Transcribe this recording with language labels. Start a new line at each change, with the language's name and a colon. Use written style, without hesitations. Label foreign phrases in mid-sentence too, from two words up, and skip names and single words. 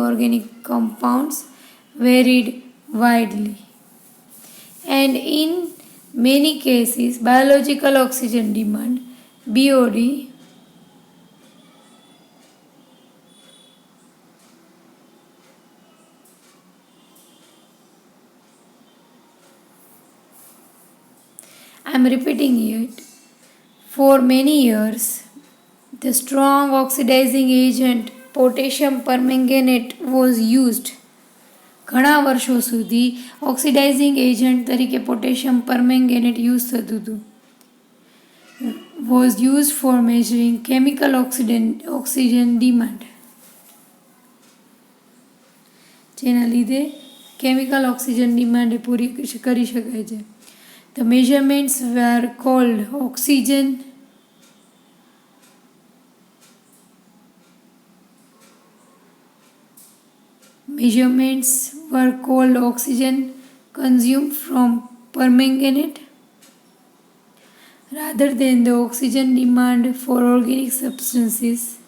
English: organic compounds varied widely, and in many cases, biological oxygen demand (BOD) I am repeating it. For many years, the strong oxidizing agent potassium permanganate was used.
Gujarati: ઘણા વર્ષો સુધી
English: oxidizing agent
Gujarati: તરીકે
English: potassium permanganate
Gujarati: યુઝ થતું હતું.
English: Was used for measuring chemical oxygen demand.
Gujarati: જેના લીધે
English: chemical oxygen demand
Gujarati: પૂરી કરી શકાય છે.
English: The measurements were called oxygen consumed from permanganate rather than the oxygen demand for organic substances.